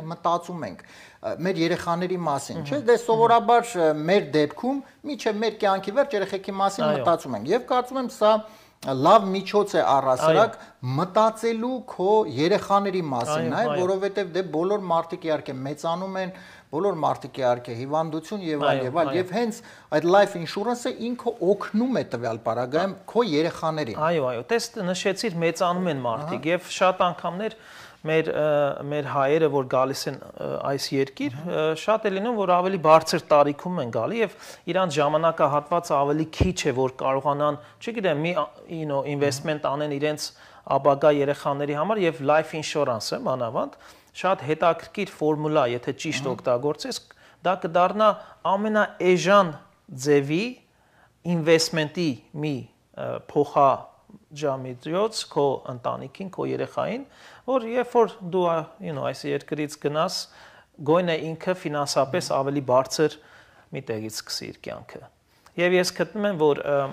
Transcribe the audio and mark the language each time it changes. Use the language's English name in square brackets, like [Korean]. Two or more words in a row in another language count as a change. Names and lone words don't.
[Armenian] մտածում ենք մեր երեխաների մասին, չէ՞, դե սովորաբար մեր դեպքում մինչև մեր կյանքի վերջ երեխեքի մասին մտածում ենք։ Եվ կարծում եմ սա լավ միջոց է առհասարակ մտածելու քո երեխաների մասին, որովհետև դե բոլոր մարդիկ իհարկե մեծանում են, բոլոր մարդիկ իհարկե հիվանդություն եւ այլ եւ հենց այդ [English] life insurance- [Armenian] ը ինքը օգնում է տվյալ պարագայում քո երեխաներին։ Այո, տես նշեցիր մեծանում են մարդիկ եւ շատ անգամներ մեր հայերը, որ գալիս են այս երկիր, շատ է լինում, որ ավելի բարձր տարիքում են գալի եւ իրանց ժամանակահատվածը ավելի քիչ է, որ կարողանան, չգիտեմ, մի investment անեն իրենց ապագա երեխաների համար եւ [English] life insurance- [Armenian] ը մանավանդ շատ հետաքրքիր ֆորմուլա, եթե ճիշտ օգտագործես, դա կդառնա ամենաէժան ձևի investment-ի մի փոխաջամիջոց քո ընտանիքին, քո երեխային, որ երբ որ դու այս երկրից գնաս, գոյնը ինքը ֆինանսապես ավելի բարձր մի տեղից սկսի իր կյանքը։ Եվ ես գտնում եմ, որ